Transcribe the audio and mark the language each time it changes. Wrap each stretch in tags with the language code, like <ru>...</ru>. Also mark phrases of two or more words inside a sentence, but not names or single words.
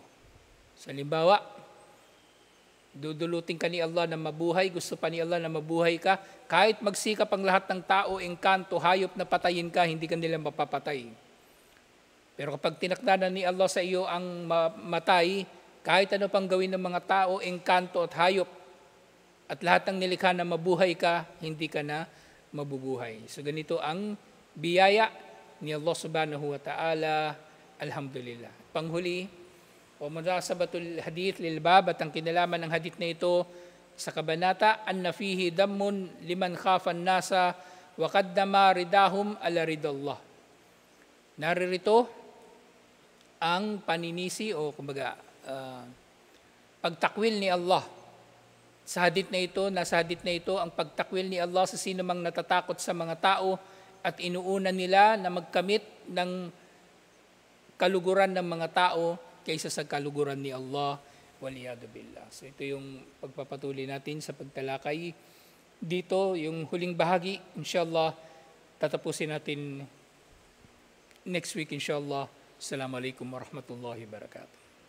<tl>So, halimbawa, dudulutin ka ni Allah na mabuhay, gusto pa ni Allah na mabuhay ka, kahit magsikap ang lahat ng tao, engkanto, hayop na patayin ka, hindi ka nila mapapatay. Pero kapag tinakda na ni Allah sa iyo ang matay, kahit ano pang gawin ng mga tao, engkanto at hayop, at lahat ng nilikha na mabuhay ka, hindi ka na mabubuhay. So ganito ang biyaya ni Allah</tl> <ar>سبحانه وتعالى.</ar> <tl>Alhamdulillah. Panghuli, o</tl> <ar>مناسبة الحديث للباب,</ar> <tl>at ang kinalaman ng hadith na ito sa kabanata,</tl> <ar>أن فيه ذما لمن خاف الناس وقدم رضاهم على رضا الله.</ar> <tl>Naririto ang paninisi o kumbaga pagtakwil ni Allah. Sa hadith na ito, nasa hadith na ito, ang pagtakwil ni Allah sa sino mang natatakot sa mga tao at inuuna nila na magkamit ng kaluguran ng mga tao kaysa sa kaluguran ni Allah,</tl> <ar>والعياذ بالله.</ar> <tl>So ito yung pagpapatuloy natin sa pagtalakay dito, yung huling bahagi, inshallah, tatapusin natin</tl> <en>next week,</en> <tl>inshallah.</tl> <ar>السلام عليكم ورحمة الله وبركاته.</ar>